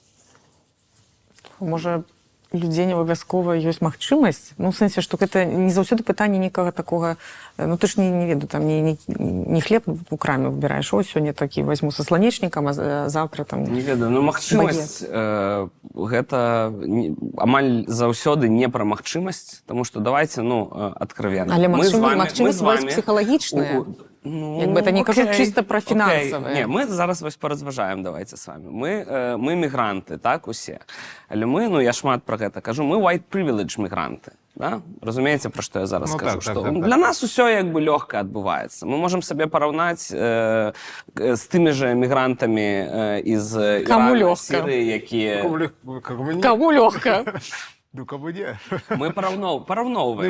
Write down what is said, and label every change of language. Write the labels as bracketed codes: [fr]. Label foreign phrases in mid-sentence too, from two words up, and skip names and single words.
[be] Можа, людзей не абавязкова ёсць магчымасць, ну, у сэнсе, што гэта не заўсёды пытанне некага такога, ну, ты ж не ведаю, там не хлеб у краме выбіраеш, ось сёння такі возьму са сланечнікам, а завтра там... Не ведаю, ну, магчымасць, гэта амаль заўсёды не пра магчымасць, таму што давайце, ну, адкровенна. Але магчымасць псіхалагічная. Ну, [uk] Як би це не кажу окей, чисто про окей. фінансове. Ні, ми зараз ось порозважаємо, давайте з вами. Ми мігранти, так, усі. Але ми, ну я шмат про це кажу, ми [en] white privilege [uk] мігранти. Да? Розумієте, про що я зараз Ну, кажу? так, Що так. для нас усе якби легко відбувається. Ми можемо себе порівняти з тими же мігрантами із Ірану, легко? Сирії, які... Кому легко? Ну, кому ні. Ми порівновуємо.